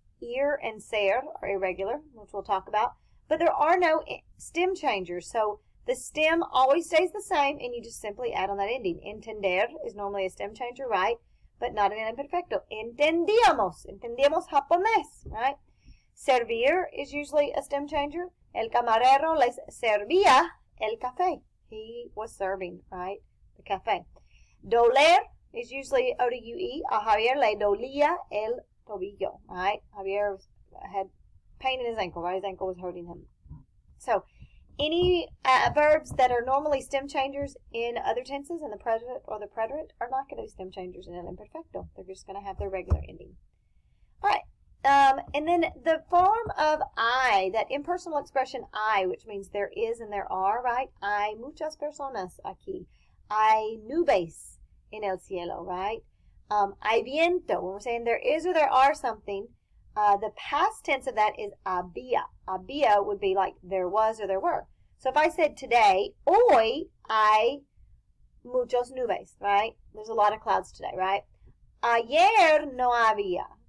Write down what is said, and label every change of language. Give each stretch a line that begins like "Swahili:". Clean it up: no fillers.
English: Ir and ser are irregular, which we'll talk about. But there are no stem changers. So the stem always stays the same, and you just simply add on that ending. Entender is normally a stem changer, right? But not in el imperfecto.
Spanish: Entendíamos japonés,
English: right? Servir is usually a stem changer.
Spanish: El camarero les servía el café.
English: He was serving, right? The café. Doler is usually O-D-U-E.
Spanish: A Javier le dolía el tobillo,
English: right? Javier had pain in his ankle, right? His ankle was hurting him. So any verbs that are normally stem changers in other tenses, in the present or the preterite, are not going to be stem changers in el imperfecto. They're just going to have their regular ending. All right. And then the form of I, that impersonal expression I, which means there is and there are, right?
Spanish: Hay muchas personas aquí. Hay nubes en el cielo, right? Hay viento.
English: When we're saying there is or there are something, the past tense of that is había. Había would be like there was or there were. So if I said today,
Spanish: hoy hay muchos nubes,
English: right? There's a lot of clouds today, right?
Spanish: Ayer no había.